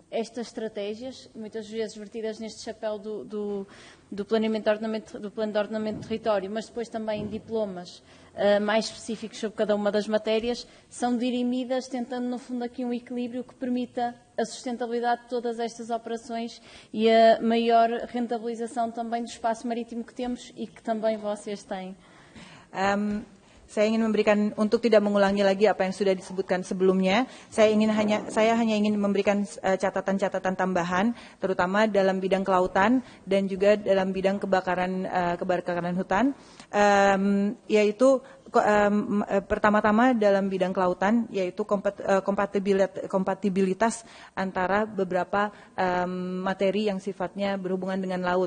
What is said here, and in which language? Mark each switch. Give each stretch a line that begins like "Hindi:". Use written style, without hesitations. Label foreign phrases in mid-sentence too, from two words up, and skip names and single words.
Portuguese: Estas estratégias, muitas vezes vertidas neste chapéu do Plano de Ordenamento de Território, mas depois também em diplomas mais específicos sobre cada uma das matérias, são dirimidas tentando, no fundo, aqui um equilíbrio que permita a sustentabilidade de todas estas operações e a maior rentabilização também do espaço marítimo que temos e que também vocês têm.
Indonesian: Saya ingin memberikan, untuk tidak mengulangi lagi apa yang sudah disebutkan sebelumnya, saya hanya ingin memberikan catatan-catatan tambahan, terutama dalam bidang kelautan dan juga dalam bidang kebakaran hutan, yaitu pertama-tama dalam bidang kelautan, yaitu kompatibilitas antara beberapa materi yang sifatnya berhubungan dengan laut.